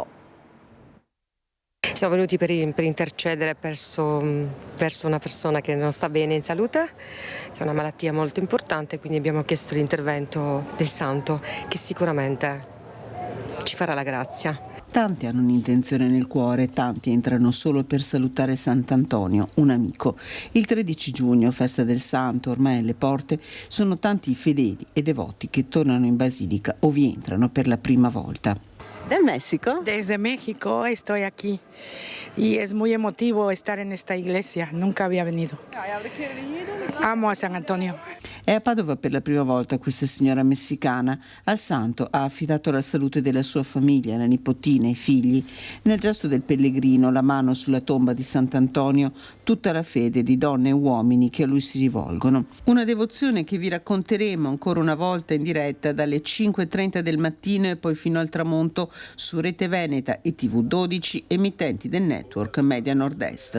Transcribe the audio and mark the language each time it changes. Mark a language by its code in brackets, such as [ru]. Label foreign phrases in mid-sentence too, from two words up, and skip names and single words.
[it] Siamo venuti per intercedere verso una persona che non sta bene in salute, che ha una malattia molto importante, quindi abbiamo chiesto l'intervento del Santo, che sicuramente ci farà la grazia. Tanti hanno un'intenzione nel cuore, tanti entrano solo per salutare Sant'Antonio, un amico. Il 13 giugno, festa del Santo, ormai alle porte, sono tanti i fedeli e devoti che tornano in Basilica o vi entrano per la prima volta. [es] ¿Del México? Desde México estoy aquí y es muy emotivo estar en esta iglesia. Nunca había venido. Amo a San Antonio. [it] È a Padova per la prima volta questa signora messicana. Al santo ha affidato la salute della sua famiglia, la nipotina, i figli. Nel gesto del pellegrino, la mano sulla tomba di Sant'Antonio, tutta la fede di donne e uomini che a lui si rivolgono. Una devozione che vi racconteremo ancora una volta in diretta dalle 5:30 del mattino e poi fino al tramonto su Rete Veneta e TV12, emittenti del network Media Nord-Est.